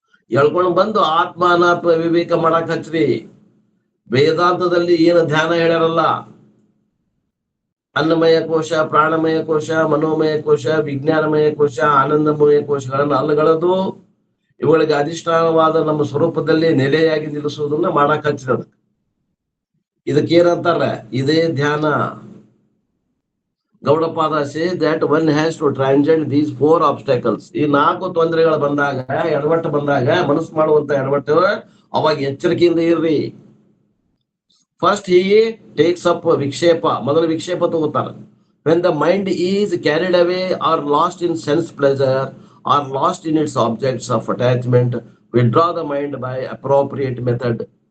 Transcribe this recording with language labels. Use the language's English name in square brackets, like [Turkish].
[Kannada] ಎಳ್ಕೊಂಡ್ ಬಂದು ಆತ್ಮ ಅನಾತ್ಮ ವಿವೇಕ ಮಾಡಕ್ ಹಚ್ರಿ. ವೇದಾಂತದಲ್ಲಿ ಏನು ಧ್ಯಾನ ಹೇಳ್ಯಾರಲ್ಲ, ಅನ್ನಮಯ ಕೋಶ, ಪ್ರಾಣಮಯ ಕೋಶ, ಮನೋಮಯ ಕೋಶ, ವಿಜ್ಞಾನಮಯ ಕೋಶ, ಆನಂದಮಯ ಕೋಶಗಳನ್ನು ಅಲ್ಲಗಳದು, ಇವುಗಳಿಗೆ ಅಧಿಷ್ಠಾನವಾದ ನಮ್ಮ ಸ್ವರೂಪದಲ್ಲಿ ನೆಲೆಯಾಗಿ ನಿಲ್ಲಿಸುವುದನ್ನ ಮಾಡಕ್ ಹಚ್ಚಿದ. ಇದಕ್ಕೇನಂತಾರ, ಇದೇ ಧ್ಯಾನ. [English] Gaudapada says that one has to transcend these 4 obstacles. [Kannada] ಈ 4 ತೊಂದರೆಗಳು ಬಂದಾಗ, ಎಡವಟ್ಟು ಬಂದಾಗ, ಮನಸ್ಸು ಮಾಡುವಂತ ಎಡವಟ್ಟು, ಅವಾಗ ಎಚ್ಚರಿಕೆಯಿಂದ ಇರ್ರಿ. [English] first he takes up ವಿಕ್ಷೇಪ, [Kannada] ಮೊದಲು ವಿಕ್ಷೇಪ ತಗೋತಾರ. [English] When the mind is carried away or lost in sense pleasure or lost in its objects of attachment, withdraw the mind by appropriate method.